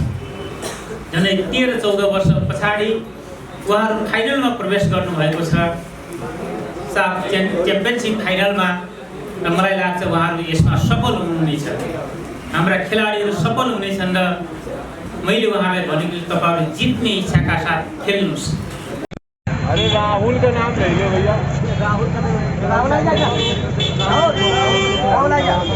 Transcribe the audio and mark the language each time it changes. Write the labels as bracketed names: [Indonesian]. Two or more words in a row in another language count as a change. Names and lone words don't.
[Nepali] झन्डै 13-14 वर्ष पछाडि उहाँहरू फाइनलमा प्रवेश गर्नुभएको छ, साफ च्याम्पियनसिप फाइनलमा, र मलाई लाग्छ उहाँहरू यसमा सफल हुनुहुनेछ। हाम्रा खेलाडीहरू सफल हुनेछन् र मैले उहाँलाई भनेको छु तपाईँहरू जित्ने इच्छाका साथ खेल्नुहोस्। [Hindi] अरे राहुल का नाम ले लो भैया। राहुल आ जा, राहुल आ जा।